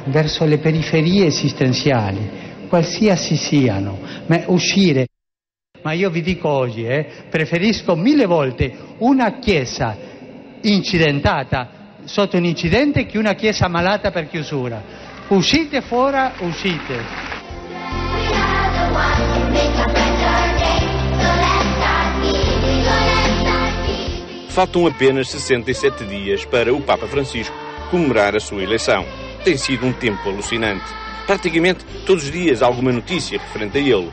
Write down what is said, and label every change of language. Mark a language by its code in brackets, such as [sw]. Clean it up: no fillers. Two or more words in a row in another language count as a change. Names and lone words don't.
[it] Verso le periferie esistenziali, qualsiasi siano, ma uscire. Ma io vi dico oggi, preferisco 1000 volte una Chiesa incidentata, sotto un incidente che una chiesa malata per chiusura. Uscite fuori, uscite. [pt] Faltam apenas 67 dias para o Papa Francisco comemorar a sua eleição. Tem sido um tempo alucinante. Praticamente todos os dias há alguma notícia referente a ele.